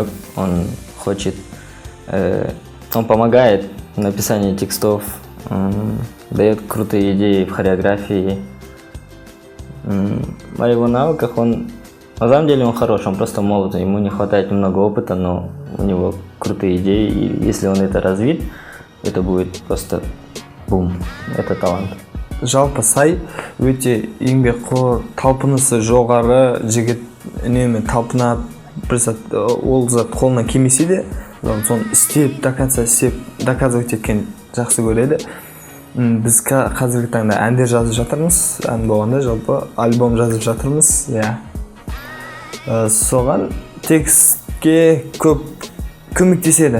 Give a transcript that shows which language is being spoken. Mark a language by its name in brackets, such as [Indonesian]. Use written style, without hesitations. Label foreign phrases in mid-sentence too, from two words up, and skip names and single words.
[Russian] Он хочет, он помогает в написании текстов, дает крутые идеи в хореографии. О его навыках на самом деле он хорош, он просто молод, ему не хватает немного опыта, но у него крутые идеи, и если он это развит, это будет просто бум, это талант. [Kazakh] Жалпы Сай өте еңбекқор, талпынысы жоғары жігіт, үнемі талпынады, бір сәт ол зат қолынан келмесе де, соны істеп, [Russian] до конца [Kazakh] істеп, доказывать еткен жақсы көреді. Біз қазіргі таңда әндер жазып жатырмыз, ән болғанда жалпы альбом жазып жатырмыз, соған текстке көп көмектеседі.